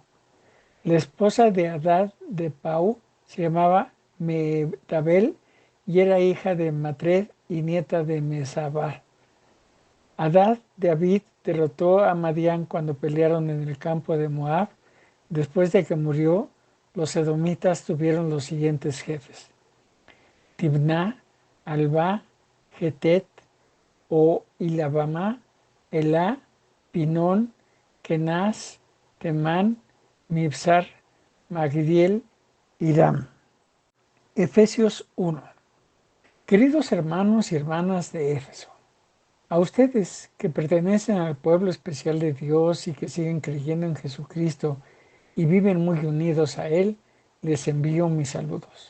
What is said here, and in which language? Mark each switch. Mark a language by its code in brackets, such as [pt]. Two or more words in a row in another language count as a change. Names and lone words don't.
[es] La esposa de Hadad de Pau se llamaba Mehetabel y era hija de Matred y nieta de Mesabal. Hadad de Abid derrotó a Madián cuando pelearon en el campo de Moab. Después de que murió, los edomitas tuvieron los siguientes jefes: Tibná, Alba, Getet, o Ilabamá, Elá, Pinón, Kenaz, Temán, Mibsar, Magdiel, Hiram. Efesios 1. Queridos hermanos y hermanas de Éfeso, a ustedes que pertenecen al pueblo especial de Dios y que siguen creyendo en Jesucristo y viven muy unidos a Él, les envío mis saludos.